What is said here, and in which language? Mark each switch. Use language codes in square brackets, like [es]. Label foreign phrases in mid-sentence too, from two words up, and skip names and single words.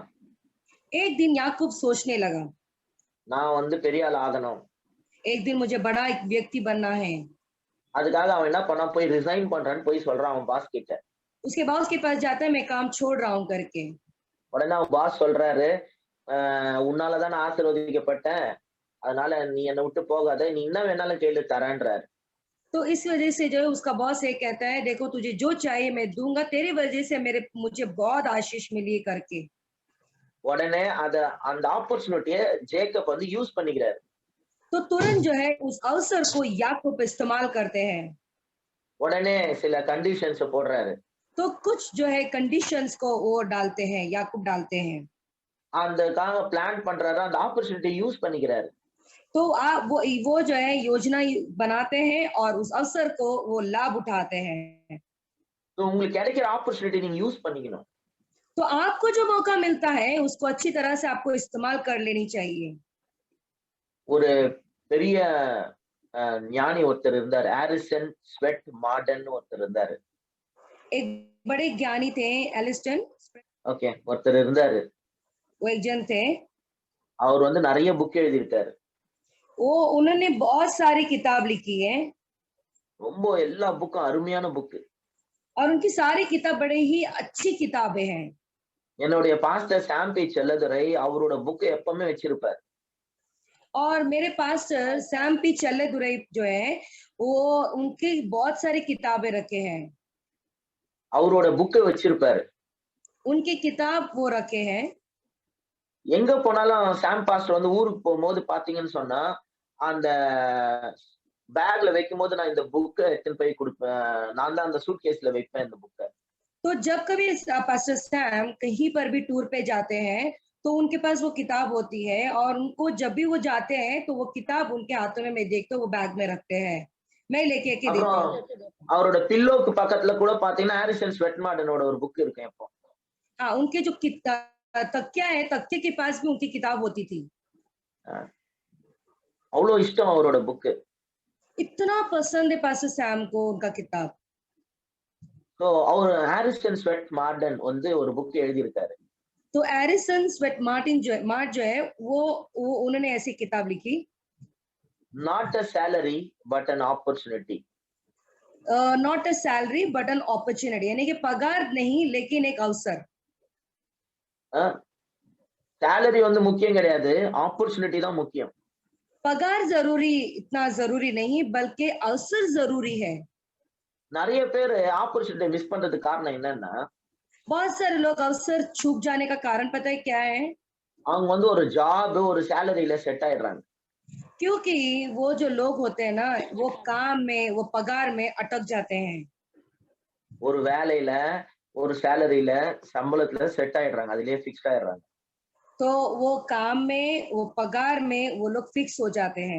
[hi] एक दिन याकूब सोचने लगा [ta] நான் வந்து பெரிய ஆள் ஆகணும். [hi] एक दिन मुझे बड़ा एक व्यक्ति बनना है। [ta] அதுக்காக அவன் என்ன பண்ணான், போய் ரிசைன் பண்றான்னு போய் சொல்றான் அவன் பாஸ் கிட்ட. [hi] उसके बॉस के पास जाता है मैं काम छोड़ रहा हूँ करके। [ta] உடனே அவன் பாஸ் சொல்றாரு, உன்னாலதான் நான் ஆசீர்வதிக்கப்பட்டேன், அதனால நீ என்னை விட்டு போகாத, நீ என்ன வேணாலும் கேளு தரேன்றாரு. [hi] तो इस वजह से जो है उसका बॉस ये कहता है, देखो तुझे जो चाहिए मैं दूंगा, तेरी वजह से मुझे बहुत आशीष मिली है करके। [ta] உடனே அந்த ஆப்பர்ச்சுனிட்டிய ஜேக்கப் வந்து யூஸ் பண்ணிக்கிறாரு. [hi] तो तुरंत जो है उस अवसर को याकूब इस्तेमाल करते हैं। [ta] உடனே சில கண்டிஷன்ஸ் போடுறாரு. [hi] तो कुछ जो है कंडीशंस को वो डालते हैं, याकूब डालते हैं। [ta] அதுக்காக பிளான் பண்றாரு. அந்த ஆப்பர்ச்சுனிட்டிய யூஸ் பண்ணிக்கிறாரு. [hi] तो आप वो जो है योजना बनाते हैं और उस अवसर को वो लाभ उठाते हैं। [ta] So, உங்களுக்கு கிடைக்கிற ஆப்பர்ச்சுனிட்டி நீங்க யூஸ் பண்ணிக்கணும். [hi] तो आपको जो मौका मिलता है उसको अच्छी तरह से आपको इस्तेमाल कर लेनी चाहिए। [ta] ஒரு பெரிய ஞானி ஒருத்தர் இருந்தாரு. ஹாரிசன் ஸ்வெட் மார்டன் ஒருத்தர் இருந்தாரு. [hi] एक बड़े ज्ञानी थे एलिस्टन, [ta] ஓகே. ஒருத்தர் இருந்தாரு. [hi] वो एक जन थे। [ta] அவர் வந்து நிறைய புக் எழுதியிருக்காரு. [hi] वो उन्होंने बहुत सारी किताब लिखी है [ta] ரொம்ப எல்லா புக்கும் அருமையான புக். [hi] और उनकी सारी किताब बड़े ही अच्छी किताबें हैं। [ta] என்னுடைய பாஸ்டர் சாம்பி செல்லதுரை அவரோட புக் எப்பவுமே வச்சிருப்பார். [hi] और मेरे पास्टर सैम पी चल्लेदुरई जो है वो उनकी बहुत सारी किताबें रखे हैं। [ta] அவரோட புக்கை வச்சிருப்பாரு. [hi] उनकी किताब वो रखे हैं। [ta] எங்க போனாலும் சாம் பாஸ்டர் வந்து ஊருக்கு போகும்போது பாத்தீங்கன்னு சொன்னா அந்த பேக்ல வைக்கும்போது நான் இந்த புக்கை எடுத்துன்னு போய் கொடுப்பேன். நான் தான் அந்த சூட்கேஸ்ல வைப்பேன் இந்த புக்கை. [hi] तो जब कभी पास्टर सैम कहीं पर भी टूर पे जाते हैं तो उनके पास वो किताब होती है और उनको जब भी वो जाते हैं तो वो किताब उनके हाथों में मैं देखता हूँ वो बैग में रखते हैं। मैं लेके के देती [ta] அப்புறம் [hi] हूँ। [ta] அவரோட பில்லோக்கு பக்கத்துல கூட பாத்தீங்கன்னா ஹாரிசன் ஸ்வெட் மார்டனோட ஒரு புக் இருக்கும் எப்போ. [hi] हाँ, उनके जो तकिया है, तकिए के पास भी उनकी किताब होती थी। [ta] அவ்வளவு இஷ்டம் அவரோட புக்கு. [hi] इतना पसंद है पास्टर सैम को उनका किताब। [ta] ஸோ அவர் ஹாரிசன் ஸ்வெட் மார்டன் வந்து ஒரு புக் எழுதியிருக்காரு. [hi] तो एरिसन स्वेट मार्ट जो है वो उन्होंने ऐसी किताब लिखी, [en] Not a salary but an opportunity. not a salary but an opportunity, [hi] यानी कि पगार नहीं लेकिन एक अवसर। [ta] சேலரி வந்து முக்கியம் கிடையாது, ஆப்பர்ச்சுனிட்டி தான் முக்கியம். [hi] पगार जरूरी इतना जरूरी नहीं बल्कि अवसर जरूरी है। [ta] நிறைய பேர் ஆப்பர்ச்சுனிட்டி மிஸ் பண்றதுக்கு காரணம் என்னன்னா [hi] बहुत सारे लोग अवसर चूक जाने का कारण पता है क्या है? [ta] அவங்க வந்து ஒரு ஜாப் ஒரு சேலரியில செட் ஆயிடுறாங்க. [hi] क्योंकि वो जो लोग होते हैं ना वो काम में वो पगार में अटक जाते हैं। [ta] ஒரு வேலையில ஒரு சேலரியில சம்பளத்துல செட் ஆயிடுறாங்க, அதுலயே ஃபிக்ஸ்ட் ஆயிடுறாங்க. [hi] तो वो काम में वो पगार में वो लोग फिक्स हो जाते हैं।